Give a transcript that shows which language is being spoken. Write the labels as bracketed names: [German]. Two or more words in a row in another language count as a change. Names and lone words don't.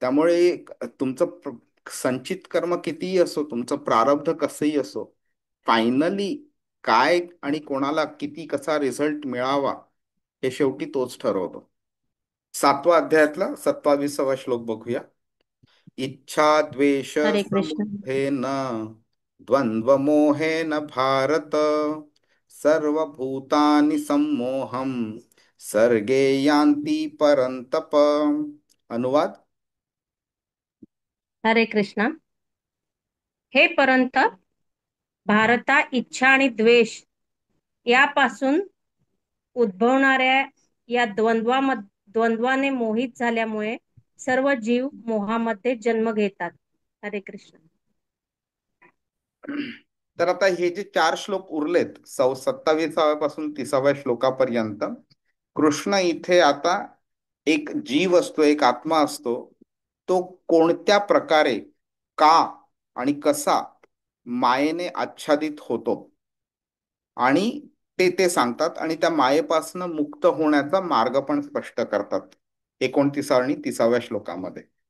[Marathi] त्यामुळे तुमचं संचित कर्म कितीही असो, तुमचं प्रारब्ध कसंही असो, फायनली काय आणि कोणाला किती कसा रिझल्ट मिळावा हे शेवटी तोच ठरवतो. 7व्या अध्यायातला 27वा श्लोक बघूया. [Sanskrit] इच्छा द्वेष [Marathi] हरे कृष्ण. [Sanskrit] समूहेन द्वंद्वमोहेन भारत सर्वभूतानि सम्मोहम सर्गे यान्ति परन्तप. [Marathi] अनुवाद. हरे कृष्ण. हे परंतप, भारता इच्छा आणि द्वेष यापासून उद्भवणाऱ्या या द्वंद्वाने मोहित झाल्यामुळे सर्व जीव मोहामध्ये जन्म घेतात. हरे कृष्ण. तर आता हे जे 4 श्लोक उरलेत, 27व्या पासून 30व्या श्लोकापर्यंत, कृष्ण इथे आता एक जीव असतो, एक आत्मा असतो, तो कोणत्या प्रकारे, का आणि कसा मायेने आच्छादित होतो, आणि ते ते सांगतात, आणि त्या मायेपासून मुक्त होण्याचा मार्ग पण स्पष्ट करतात 29 आणि 30व्या श्लोकामध्ये.